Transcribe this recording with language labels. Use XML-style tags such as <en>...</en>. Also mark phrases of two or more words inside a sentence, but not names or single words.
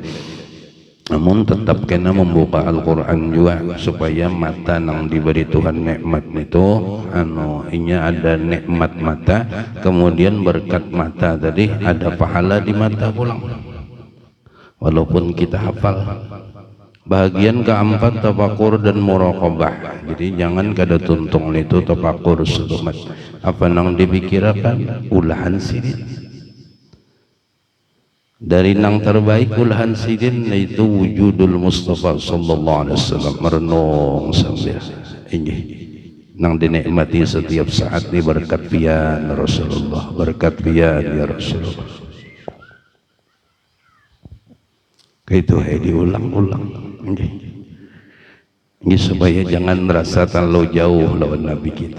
<bjn>Namun tetap kena membuka Al-Quran juga supaya mata nang diberi Tuhan nikmat itu inya ada nikmat mata, kemudian berkat mata tadi ada pahala di mata pulang walaupun kita hafal. Bahagian keempat tafakur dan muraqabah. Jadi jangan kada tuntung itu tafakur sedumat apa nang dipikirkan ulahan sidin. Dari nang terbaik ulahan sidin yaitu</bjn> <ar>وجود المصطفى صلى الله عليه وسلم,</ar> <bjn>merenung sambil ini nang dinikmati setiap saat ni berkat pian Rasulullah, berkat pian</bjn> <ar>يا رسول الله.</ar> <bjn>Itu diulang-ulang ini supaya jangan merasa terlalu jauh lawan Nabi kita.</bjn>